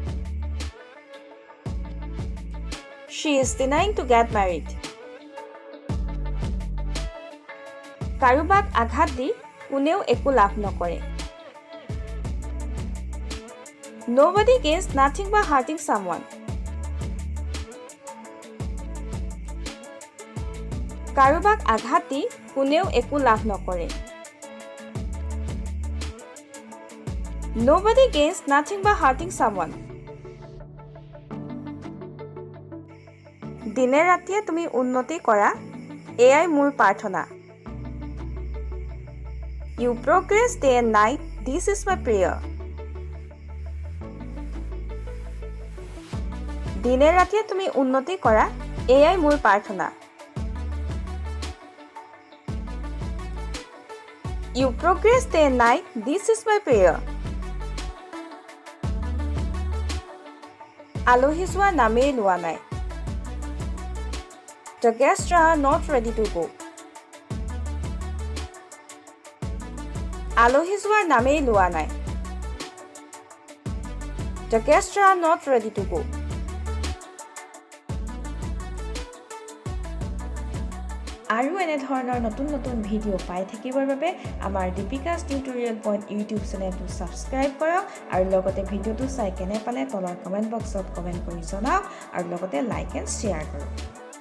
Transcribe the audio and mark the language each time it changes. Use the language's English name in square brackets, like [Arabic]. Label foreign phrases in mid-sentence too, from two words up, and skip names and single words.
[English] She is denying to get married. [Assamese] কাৰোবাক আঘাত দি কোনেও একো লাভ নকৰে। [English] Nobody gains nothing by hurting someone. [Assamese] কাৰোবাক আঘাত দি কোনেও একো লাভ নকৰে। [English] Nobody gains nothing by hurting someone. [Assamese] দিনে ৰাতিয়ে তুমি উন্নতি কৰা, এয়াই মোৰ প্ৰাৰ্থনা। [English] You progress day and night, this is my prayer. [Assamese] দিনে ৰাতিয়ে তুমি উন্নতি কৰা, এয়াই মোৰ প্ৰাৰ্থনা। [English] You progress day and night, this is my prayer. [Assamese] আলহী যোৱাৰ নামেই লোৱা নাই। [English] The guests are not ready to go. [Assamese] আলহী যোৱাৰ নামেই লোৱা নাই। [English] The guests are not ready to go. [Assamese] আৰু এনে ধৰণৰ নতুন নতুন ভিডিঅ' পাই থাকিবৰ বাবে আমাৰ দীপিকাছ টিউটৰিয়েল পইণ্ট ইউটিউব চেনেলটো ছাবস্ক্ৰাইব কৰক আৰু লগতে ভিডিঅ'টো চাই কেনে পালে তলৰ [English] comment boxত [Assamese] কমেণ্ট কৰি জনাওক আৰু লগতে [English] like and share [Assamese] কৰক।